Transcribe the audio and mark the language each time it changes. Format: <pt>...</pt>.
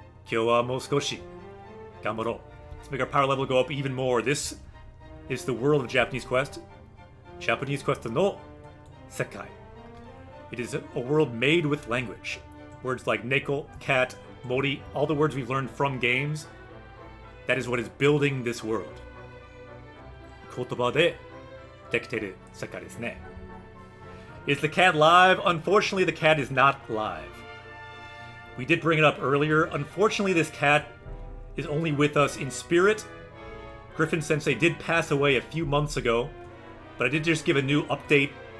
<ja>今日はもう少し頑張ろう。</ja> <en>Let's make our power level go up even more. This is the world of Japanese Quest.</en> <ja>Japanese Quest no sekai.</ja> <en>It is a world made with language. Words like neko, cat, mori, all the words we've learned from games. That is what is building this world.</en> <ja>言葉でできている世界ですね。</ja> <en>Is the cat live? Unfortunately, the cat is not live. We did bring it up earlier. Unfortunately, this cat is only with us in spirit. Griffin Sensei did pass away a few months ago, but I did just give a new update.</en>